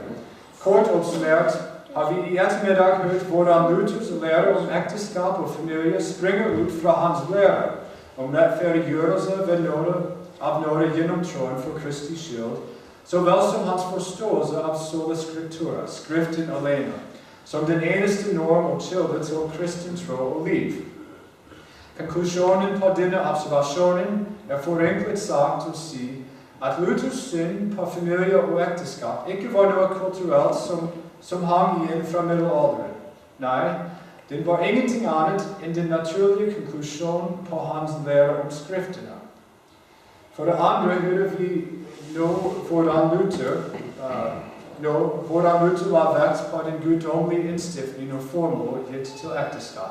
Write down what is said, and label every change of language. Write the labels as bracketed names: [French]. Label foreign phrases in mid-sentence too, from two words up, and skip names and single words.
[Norwegian] Kort oppsummert har vi i ettermiddag hørt hvordan Luthers lære om ekteskap og familie springer ut fra hans lære om rettferdiggjørelse ved nåde gjennom troen for Kristi skyld, så vel som hans forståelse av [Latin] sola scriptura, [Norwegian] skriften alene, som den eneste norm og kilde til kristen tro og liv. Konklusjonen på denne observasjonen forenklet sagt å si at Luthers syn på familie og ekteskap ikke var noget kulturelt, som hang igen fra middelalderen. [Danish] Nej, den var ingenting andet end den naturlige konklusion på hans lære om skriftene. For det andre hører vi nu, hvordan Luther var vægt på den guddommelige indstiftning og formål til ægteskab.